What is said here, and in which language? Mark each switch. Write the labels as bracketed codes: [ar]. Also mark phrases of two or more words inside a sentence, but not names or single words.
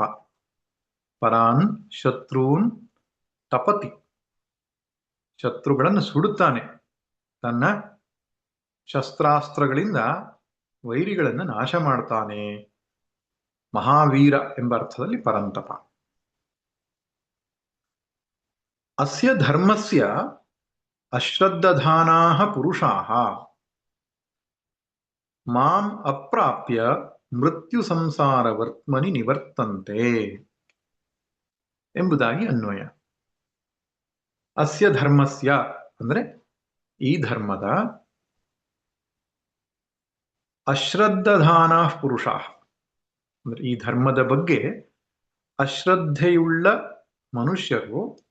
[sa] ಪರಾನ್ ಶತ್ರುನ್ ತಪತಿ. [kn] ಶತ್ರುಗಳನ್ನು ಸುಡುತ್ತಾನೆ. ತನ್ನ ಶಸ್ತ್ರಾಸ್ತ್ರಗಳಿಂದ ವೈರಿಗಳನ್ನು ನಾಶ ಮಾಡ್ತಾನೆ. ಮಹಾವೀರ ಎಂಬ ಅರ್ಥದಲ್ಲಿ ಪರಂತಪ. [sa] ಅಸ್ಯ ಧರ್ಮಸ್ಯ ಅಶ್ರದ್ಧಾನಾಃ ಪುರುಷಾಃ ಮಾಂ ಅಪ್ರಾಪ್ಯ ಮೃತ್ಯು ಸಂಸಾರ ವರ್ತ್ಮನಿ ನಿವರ್ತಂತೆ [kn] ಎಂಬುದಾಗಿ ಅನ್ವಯ. [sa] ಅಸ್ಯ ಧರ್ಮಸ್ಯ [kn] ಅಂದ್ರೆ ಈ ಧರ್ಮದ [sa] ಅಶ್ರದ್ಧಾನಾಃ ಪುರುಷಾಃ [kn] ಅಂದ್ರೆ ಈ ಧರ್ಮದ ಬಗ್ಗೆ ಅಶ್ರದ್ಧೆಯುಳ್ಳ ಮನುಷ್ಯರು